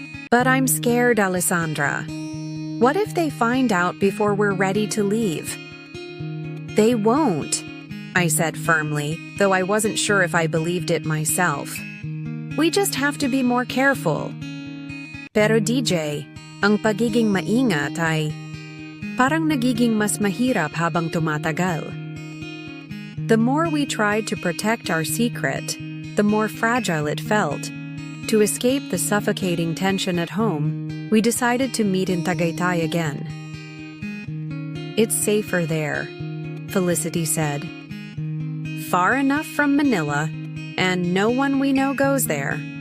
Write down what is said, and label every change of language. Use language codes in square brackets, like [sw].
[en] "But I'm scared, Alessandra. What if they find out before we're ready to leave?" "They won't," I said firmly, though I wasn't sure if I believed it myself. "We just have to be more careful." [tl] Pero DJ, ang pagiging maingat ay parang nagiging mas mahirap habang tumatagal. [en] The more we tried to protect our secret, the more fragile it felt. To escape the suffocating tension at home, we decided to meet in Tagaytay again. "It's safer there," Felicity said. "Far enough from Manila, and no one we know goes there."